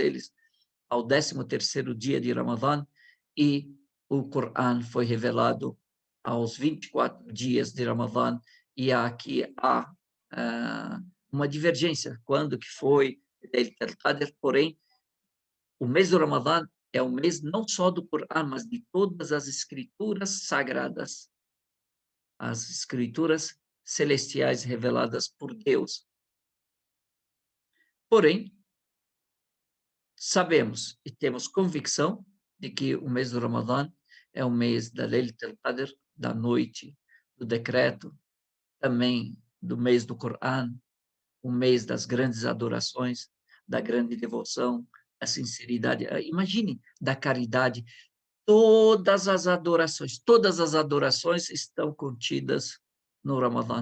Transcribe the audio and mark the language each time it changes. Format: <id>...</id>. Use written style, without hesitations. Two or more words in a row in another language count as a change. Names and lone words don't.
<pt>eles, ao 13º dia de Ramadã, e o Corão foi revelado aos 24 dias de Ramadã, e aqui há uma divergência, quando que foi, porém, o mês do Ramadã é o mês não só do Corão, mas de todas as escrituras sagradas, as escrituras celestiais reveladas por Deus. Porém, sabemos e temos convicção de que o mês do Ramadã é o mês da Laylat al-Qadr, da noite do decreto, também do mês do Corão, o mês das grandes adorações, da grande devoção, da sinceridade. Imagine, da caridade. Todas as adorações estão contidas no Ramadã.</pt>